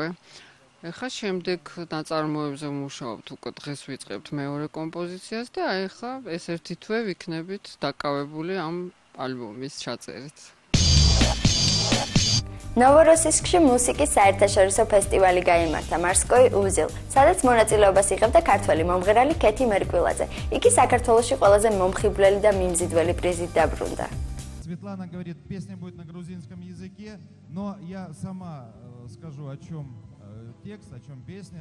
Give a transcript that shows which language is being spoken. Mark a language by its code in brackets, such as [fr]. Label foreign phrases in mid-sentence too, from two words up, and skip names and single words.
[ka] ეხლა შემდეგ ნაწარმოებზე მუშაობთ, უკვე დღეს ვიწყებთ მეორე კომპოზიციას და ეხლა ეს ერთი თვე ვიქნებით დაკავებული ამ ალბომის ჩაწერით. ნოვოროსისკში მუსიკის საერთაშორისო ფესტივალი გაიმართა მარსკოი უზილ, სადაც მონაწილეობას იღებდა ქართველი მომღერალი ქეთი მერკვილაძე. იგი საქართველოში ყველაზე მომხიბვლელი და მიმზიდველი პრიზით დაბრუნდა. [ru] Светлана говорит, песня будет на грузинском языке, но я сама скажу, о чем текст, о чем песня.